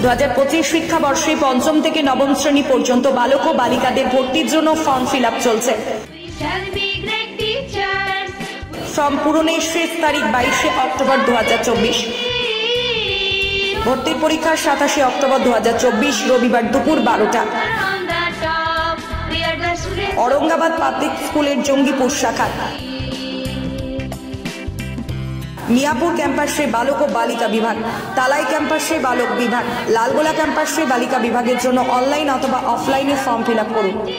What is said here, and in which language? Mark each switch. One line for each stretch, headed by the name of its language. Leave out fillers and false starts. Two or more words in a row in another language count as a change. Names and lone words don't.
Bangla: 2025 শিক্ষাবর্ষে পঞ্চম থেকে নবম শ্রেণী পর্যন্ত বালক ও বালিকাদের ভর্তির জন্য
English: form fill up
Bangla: চলছে। ফর্ম পূরণের শেষ তারিখ 22 অক্টোবর 2024। ভর্তির পরীক্ষা 27 অক্টোবর 2024 রবিবার দুপুর 12টা। আওরঙ্গাবাদ পাবলিক স্কুলের জঙ্গীপুর শাখা, মিয়াপুর ক্যাম্পাসে বালক ও বালিকা বিভাগ, তালাই ক্যাম্পাসে বালক বিভাগ, লালগোলা ক্যাম্পাসে বালিকা বিভাগের জন্য অনলাইন অথবা অফলাইনে
English: form fill up
Bangla: করুন।